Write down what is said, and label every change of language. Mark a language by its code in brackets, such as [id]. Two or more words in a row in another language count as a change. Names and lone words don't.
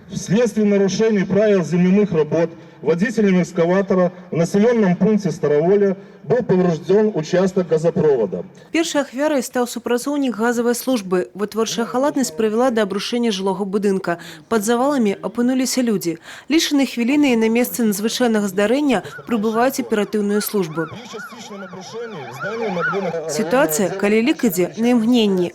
[ru] Вследствие нарушений правил земляных работ водителем экскаватора в населенном пункте Староволя был поврежден участок газопровода. [be] Першай ахвярай стаў супрацоўнік газавай службы. Вытворчая халатнасць прывяла да абрушэння жылога будынка. Пад заваламі апынуліся людзі. Лічаныя хвіліны і на месцы надзвычайнага здарэння прыбываюць аператыўныя службы. Сітуацыя, калі лік ідзе на імгненні.